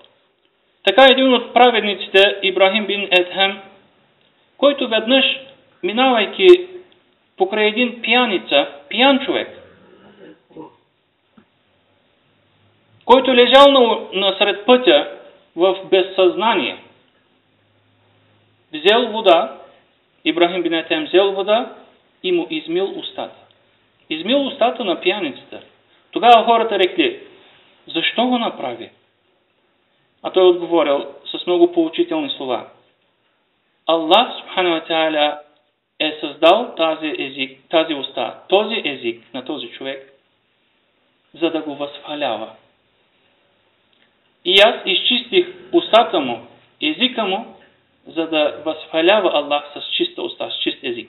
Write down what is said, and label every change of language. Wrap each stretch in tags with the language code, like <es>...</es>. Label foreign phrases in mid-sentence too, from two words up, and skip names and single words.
<bg>Така един от праведниците, Ибрахим бин Едхем, който веднъж, минавайки покрай един пиян човек, който лежал насред пътя в безсъзнание, взел вода, Ибрахим бин Едхем взел вода и му измил устата. Измил устата на пияницата. Тогава хората рекли: защо го направи? А той отговорил с много поучителни слова: Аллах</bg> <ar>سبحانه وتعالى</ar> <bg>е създал тази уста, този език на този човек, за да го възхвалява. И аз изчистих устата му, езика му, за да възхвалява Аллах с чиста уста, с чист език.</bg>